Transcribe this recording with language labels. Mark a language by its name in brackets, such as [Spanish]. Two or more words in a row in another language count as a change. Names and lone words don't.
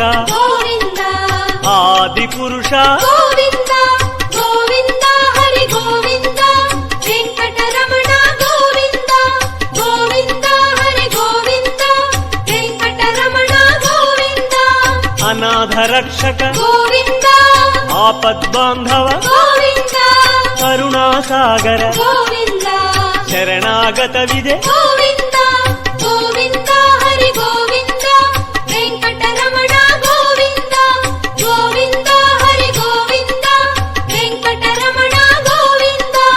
[Telugu] గోవింద ఆది పురుష గోవింద గోవింద హరి గోవింద వెంకటరమణ గోవింద గోవింద హరి గోవింద వెంకటరమణ గోవింద [Kannada] అనాథ ರಕ್ಷಕ ಗೋವಿಂದ ಆಪದ್ಬಾಂಧವ ಗೋವಿಂದ ಕರುಣಾಸಾಗರ ಗೋವಿಂದ ಶರಣಾಗತವಿದೆ ಗೋವಿಂದ ಗೋವಿಂದ ಹರಿ ಗೋವಿಂದ ವೆಂಕಟರಮಣ ಗೋವಿಂದ ಗೋವಿಂದ ಹರಿ ಗೋವಿಂದ ವೆಂಕಟರಮಣ ಗೋವಿಂದ